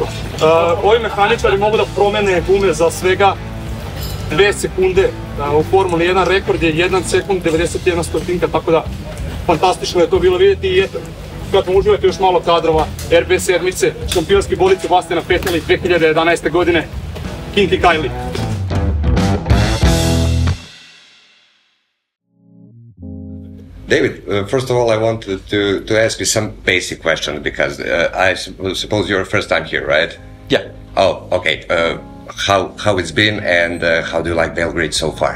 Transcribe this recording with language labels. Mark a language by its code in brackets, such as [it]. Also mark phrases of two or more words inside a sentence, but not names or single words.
[sr] Ovi mehaničari mogu da promene gume za svega 2 sekunde, u Formuli 1 rekord je 1 sekund 91 stotinka, tako da fantastično je to bilo vidjeti i eto, kad uživajte još malo kadrova RB7, šampionski bolid Sebastiana Fetela 2011. godine, King i Kylie. [en] David, first of all, I wanted to ask you some basic questions because I suppose you're first time here, right? Yeah. Oh, okay. How it's been and how do you like Belgrade so far?